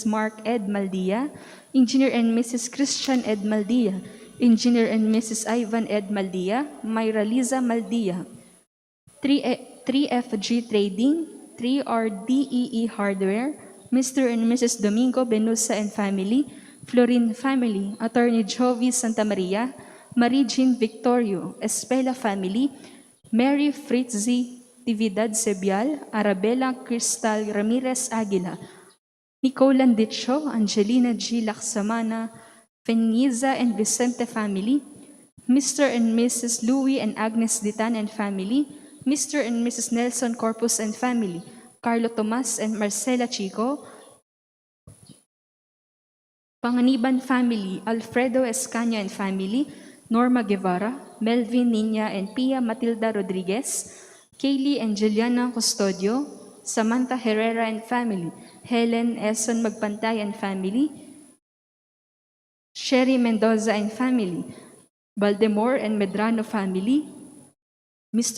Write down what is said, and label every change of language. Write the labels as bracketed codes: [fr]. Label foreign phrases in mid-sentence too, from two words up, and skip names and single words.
[en] Mark Ed Maldia, Engineer and Mrs. Christian Ed Maldia, Engineer and Mrs. Ivan Ed Maldia, Myra Liza Maldia, 3FG Trading, 3RDEE Hardware, Mr. and Mrs. Domingo Benusa and Family, Florin family, Attorney Jovi Santa Maria, Marie Jean Victorio, Espela family, Mary Fritzi Tividad Sebial, Arabella Cristal Ramirez Aguila, Nicole Landicho, Angelina G. Laksamana, Feniza and Vicente family, Mr. and Mrs. Louis and Agnes Ditan and family, Mr. and Mrs. Nelson Corpus and family, Carlo Tomas and Marcela Chico, Panganiban family, Alfredo Escaña and family, Norma Guevara, Melvin Nina and Pia Matilda Rodriguez, Kaylee and Juliana Custodio, Samantha Herrera and family, Helen Eson Magpantay and family, Sherry Mendoza and family, Baldemore and Medrano family, Mr.